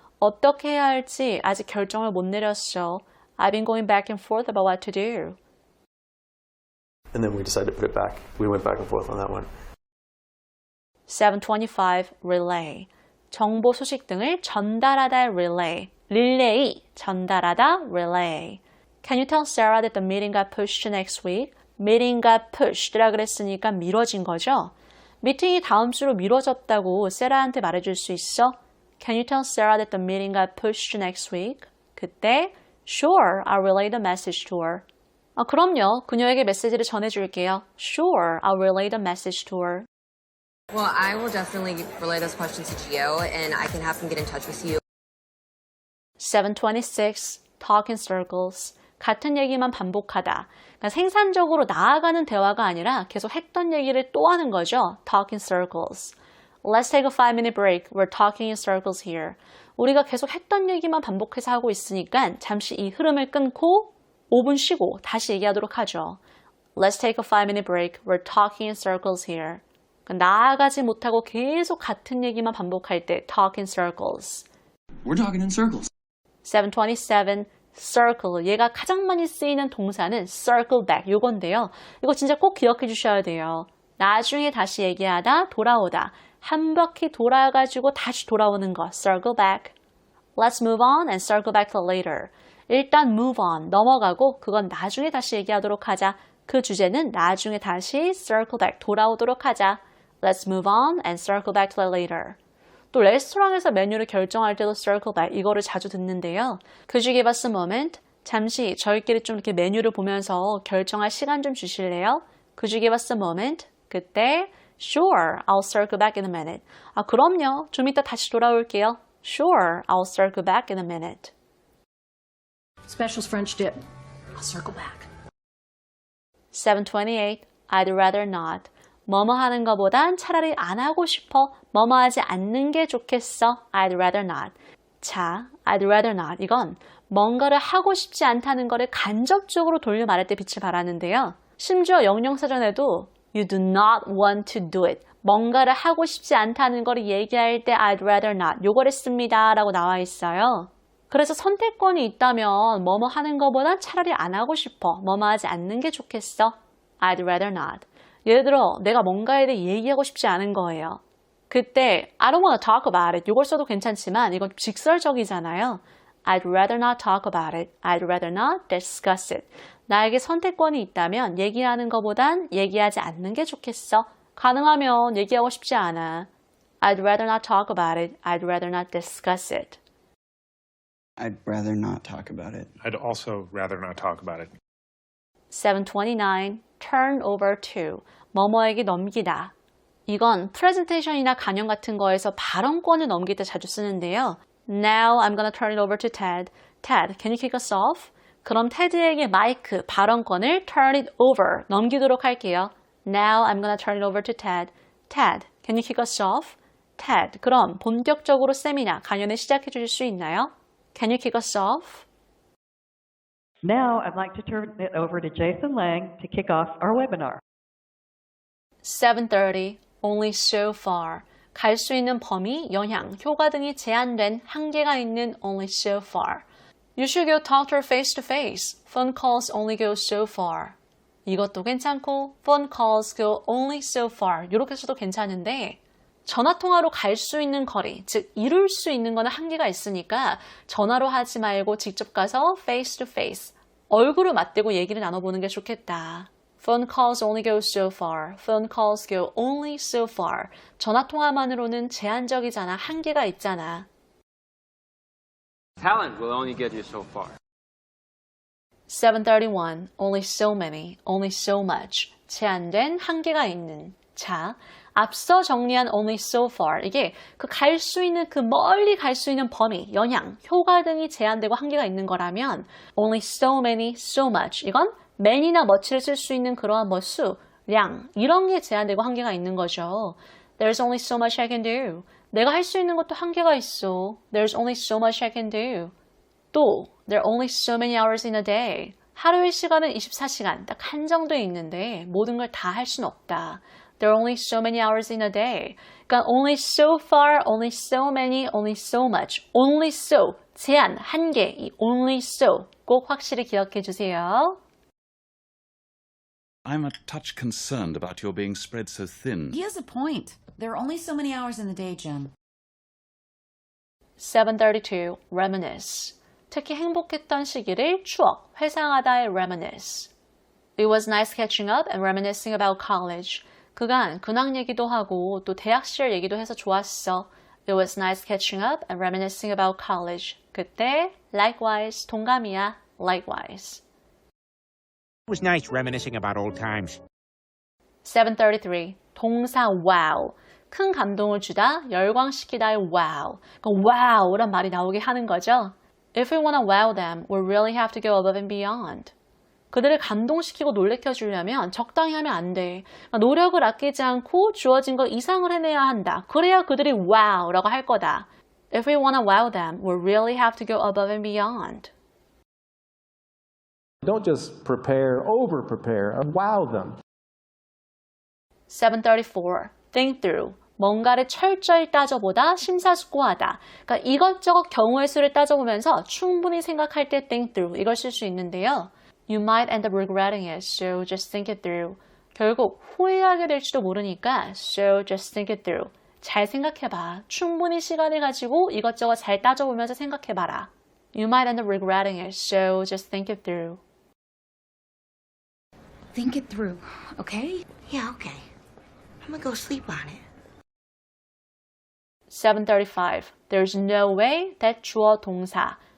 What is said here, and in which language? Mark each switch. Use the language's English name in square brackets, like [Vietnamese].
[Korean] 어떻게 해야 할지 아직 결정을 못 내렸어. [English] I've been going back and forth about what to do. And then we decided to put it back. We went back and forth on that one. 725. Relay. [Korean] 정보 소식 등을 전달하다 relay. 릴레이, 전달하다 relay. [English] Can you tell Sarah that the meeting got pushed to next week? meeting got pushed [Korean] 라 그랬으니까 미뤄진 거죠. 미팅이 다음 주로 미뤄졌다고 세라한테 말해줄 수 있어? [English] Can you tell Sarah that the meeting got pushed to next week? 그때 Sure, I'll relay the message to her. [Korean] 그럼요. 그녀에게 메시지를 전해줄게요. [English] Sure, I'll relay the message to her. Well, I will definitely relay those questions to Gio, and I can have him get in touch with you. [Korean] 726. [English] Talk in circles. [Korean] 같은 얘기만 반복하다. 그러니까 생산적으로 나아가는 대화가 아니라 계속 했던 얘기를 또 하는 거죠. [English] Talk in circles. Let's take a 5-minute break. We're talking in circles here. [Korean] 우리가 계속 했던 얘기만 반복해서 하고 있으니까 잠시 이 흐름을 끊고 5분 쉬고 다시 얘기하도록 하죠. [English] Let's take a 5-minute break. We're talking in circles here. [Korean] 나아가지 못하고 계속 같은 얘기만 반복할 때 talk in circles. [English] We're talking in circles. 727. circle. [Korean] 얘가 가장 많이 쓰이는 동사는 circle back. 요건데요. 이거 진짜 꼭 기억해 주셔야 돼요. 나중에 다시 얘기하다, 돌아오다. 한 바퀴 돌아가지고 다시 돌아오는 거. [English] circle back. Let's move on and circle back to later. 일단 move on. [Korean] 넘어가고 그건 나중에 다시 얘기하도록 하자. 그 주제는 나중에 다시 circle back. 돌아오도록 하자. [English] Let's move on and circle back to later. [Korean] 또 레스토랑에서 메뉴를 결정할 때도 circle back 이거를 자주 듣는데요. [English] Could you give us a moment? [Korean] 잠시 저희끼리 좀 이렇게 메뉴를 보면서 결정할 시간 좀 주실래요? [English] Could you give us a moment? 그때 Sure, I'll circle back in a minute. [Korean] 그럼요. 좀 이따 다시 돌아올게요. [English] Sure, I'll circle back in a minute. Special's French dip. I'll circle back. 728. I'd rather not. [Korean] 뭐뭐 하는 것보단 차라리 안 하고 싶어. 뭐뭐 하지 않는 게 좋겠어. [English] I'd rather not. 자, I'd rather not. [Korean] 이건 뭔가를 하고 싶지 않다는 거를 간접적으로 돌려 말할 때 빛을 발하는데요. 심지어 영영사전에도 [English] You do not want to do it. [Korean] 뭔가를 하고 싶지 않다는 거를 얘기할 때 I'd rather not. 요거를 씁니다. 라고 나와 있어요. 그래서 선택권이 있다면 뭐뭐 하는 것보단 차라리 안 하고 싶어. 뭐뭐 하지 않는 게 좋겠어. [English] I'd rather not. [Korean] 예를 들어 내가 뭔가에 대해 얘기하고 싶지 않은 거예요. [English] 그때 I don't want to talk about it. [Korean] 이걸 써도 괜찮지만 이건 직설적이잖아요. [English] I'd rather not talk about it. I'd rather not discuss it. [Korean] 나에게 선택권이 있다면 얘기하는 것보단 얘기하지 않는 게 좋겠어. 가능하면 얘기하고 싶지 않아. [English] I'd rather not talk about it. I'd rather not discuss it. I'd rather not talk about it. I'd also rather not talk about it. 729. Turn over to. 뭐뭐에게 넘기다. [Korean] 이건 프레젠테이션이나 강연 같은 거에서 발언권을 넘길 때 자주 쓰는데요. [English] Now I'm gonna turn it over to Ted. Ted, can you kick us off? [Korean] 그럼 테드에게 마이크, 발언권을 turn it over, 넘기도록 할게요. [English] Now I'm gonna turn it over to Ted. Ted, can you kick us off? [Korean] Ted, 그럼 본격적으로 세미나, 강연을 시작해 주실 수 있나요? [English] Can you kick us off? Now I'd like to turn it over to Jason Lang to kick off our webinar. 7:30, only so far. [Korean] 갈 수 있는 범위, 영향, 효과 등이 제한된 한계가 있는 only so far. [English] You should go talk to her face to face. Phone calls only go so far. [Korean] 이것도 괜찮고 [English] phone calls go only so far. [Korean] 이렇게 써도 괜찮은데 전화통화로 갈 수 있는 거리, 즉 이룰 수 있는 거는 한계가 있으니까 전화로 하지 말고 직접 가서 face to face. 얼굴을 맞대고 얘기를 나눠보는 게 좋겠다. [English] Phone calls only go so far. Phone calls go only so far. [Korean] 전화통화만으로는 제한적이잖아. 한계가 있잖아. [English] Talent will only get you so far. 7:31, only so many, only so much. [Korean] 제한된, 한계가 있는. 자, 앞서 정리한 only so far. 이게 그 갈 수 있는, 그 멀리 갈 수 있는 범위, 영향, 효과 등이 제한되고 한계가 있는 거라면 only so many, so much. 이건 many나 much를 쓸 수 있는 그러한 뭐 수, 량, 이런 게 제한되고 한계가 있는 거죠. [English] There's only so much I can do. [Korean] 내가 할 수 있는 것도 한계가 있어. [English] There's only so much I can do. 또, there are only so many hours in a day. [Korean] 하루의 시간은 24시간, 딱 한정돼 있는데 모든 걸 다 할 수는 없다. [English] There are only so many hours in a day. 그러니까 only so far, only so many, only so much. [Korean] Only so, 제한, 한계, 이 only so 꼭 확실히 기억해 주세요. [English] I'm a touch concerned about your being spread so thin. He has a point. There are only so many hours in the day, Jim. 7:32, reminisce. [Korean] 특히 행복했던 시기를 추억, 회상하다의 reminisce. [English] It was nice catching up and reminiscing about college. [Korean] 그간 근황 얘기도 하고 또 대학 시절 얘기도 해서 좋았어. [English] It was nice catching up and reminiscing about college. [Korean] 그때 likewise, 동감이야. [English] likewise. It was nice reminiscing about old times. [Korean] 7:33, 동사 wow. 큰 감동을 주다, 열광시키다의 wow. 그 wow란 말이 나오게 하는 거죠. [English] If we want to wow them, we really have to go above and beyond. [Korean] 그들을 감동시키고 놀래켜주려면 적당히 하면 안 돼. 노력을 아끼지 않고 주어진 것 이상을 해내야 한다. 그래야 그들이 wow라고 할 거다. [English] If we want to wow them, we really have to go above and beyond. Don't just prepare, over-prepare, and wow them. 7:34, think through. [Korean] 뭔가를 철저히 따져보다, 심사숙고하다. 그러니까 이것저것 경우의 수를 따져보면서 충분히 생각할 때 think through. 이걸 쓸 수 있는데요. [English] You might end up regretting it, so just think it through. [Korean] 결국 후회하게 될지도 모르니까 [English] so just think it through. [Korean] 잘 생각해봐. 충분히 시간을 가지고 이것저것 잘 따져보면서 생각해봐라. [English] You might end up regretting it, so just think it through. Think it through, okay? Yeah, okay. I'm gonna go sleep on it. 7:35, there's no way that 주어 동사.